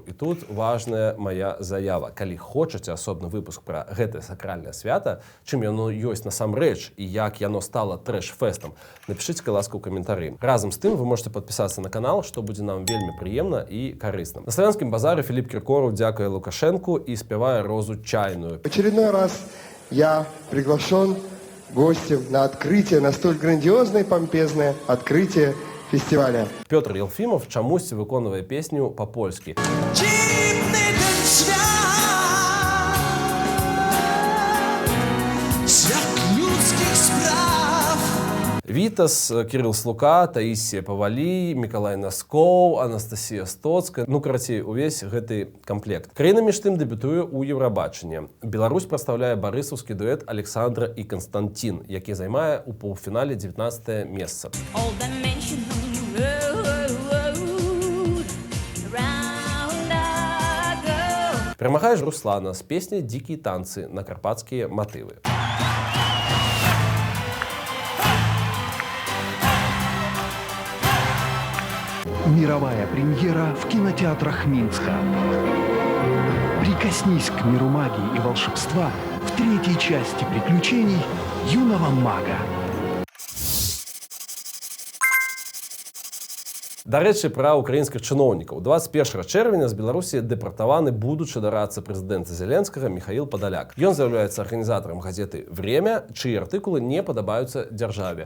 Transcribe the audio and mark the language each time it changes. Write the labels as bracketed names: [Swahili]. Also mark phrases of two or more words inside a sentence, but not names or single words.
[Belarusian] І тут важная мая заява. Калі хочаце асобны выпуск пра гэтае сакральнае свята, чым яно ёсць насамрэч і як яно стала трэш-фэстам, напішыце, ласка, ў каментары. Разам з тым [Russian] вы можете [Belarusian] падпісацца на канал, што будзе нам вельмі прыемна и корыстным. На Славянскім базаре Філіп Кіркоров дзякуе Лукашенку и спевая «Розу чайную». [Russian] В очередной раз я приглашен гостем на открытие, на столь грандиозное и помпезное открытие фестиваля. [Belarusian] Петр Елфимов чамусьці выконвае песню по-польски. Вітас, Кирилл Слука, Таисия Павалій, Миколай Наскоў, Анастасія Стоцкая, ну, карацей, увесь гэты комплект. Краіна між тым дэбютуе ў Еўрабачанні. Беларусь прадстаўляе барысаўскі дуэт Александра і Константин, які займае ў паўфінале 19-е месца. Перамагае ж Руслана з песняй «Дзікія танцы» на карпатскія матывы. [Russian] Мировая премьера в кинотеатрах Минска. Прикоснись к миру магии и волшебства в третьей части приключений юного мага. [Belarusian] Дарэчы, пра украінскіх чыноўнікаў. 21 чэрвеня з Беларусі дэпартаваны будучы дарадца прэзідэнта Зеленскага Михаил Падаляк. Ён з'яўляецца арганізатарам газеты «Время», чыі артыкулы не падабаюцца дзяржаве.